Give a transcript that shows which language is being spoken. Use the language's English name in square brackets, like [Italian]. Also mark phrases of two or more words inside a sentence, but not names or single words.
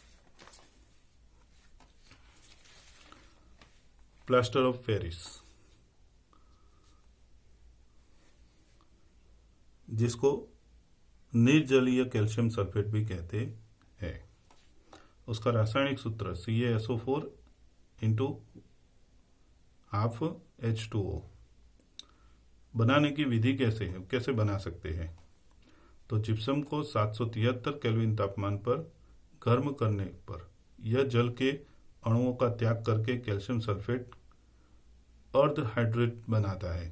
[English] plaster of Paris, [Hindi] जिसको निर्जलीय [English] calcium sulphate [Hindi] भी कहते हैं। उसका रासायनिक सूत्र CaSO4 × 12H2O। बनाने की विधि कैसे बना सकते हैं? तो जिप्सम को 773 केल्विन तापमान पर गर्म करने पर यह जल के अणुओं का त्याग करके [English] calcium sulphate [Hindi] अर्ध हाइड्रेट बनाता है।